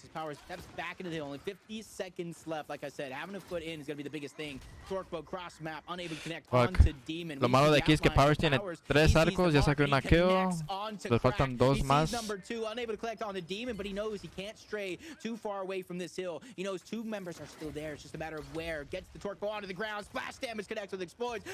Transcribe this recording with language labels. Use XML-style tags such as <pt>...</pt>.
<en>His power steps back into the hill. Only 50 seconds left. Like I said, having a foot in is going to be the biggest thing. Torquebow cross map, unable to connect onto Demon.</en> <es>Lo malo de aquí es que Powers tiene 3 arcos, ya sacó una kill. Le faltan 2 más.</es> <en>Number 2, unable to collect on the Demon, but he knows he can't stray too far away from this hill. He knows 2 members are still there. It's just a matter of where. Gets the Torquebow onto the ground. Splash damage connects with exploits.</en>